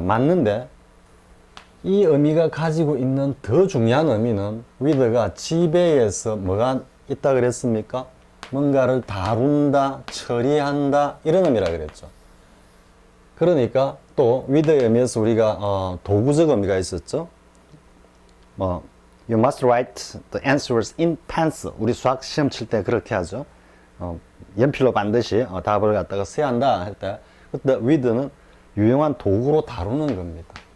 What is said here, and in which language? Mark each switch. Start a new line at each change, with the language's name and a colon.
Korean: 맞는데 이 의미가 가지고 있는 더 중요한 의미는 with가 지배에서 뭐가 있다 그랬습니까? 뭔가를 다룬다, 처리한다 이런 의미라 그랬죠. 그러니까 또 with의 의미에서 우리가 도구적 의미가 있었죠.
English: You must write the answers in pencil.
Korean: 우리 수학 시험 칠 때 그렇게 하죠. 연필로 반드시 답을 갖다가 써야 한다 할 때 그때 with는 유용한 도구로 다루는 겁니다.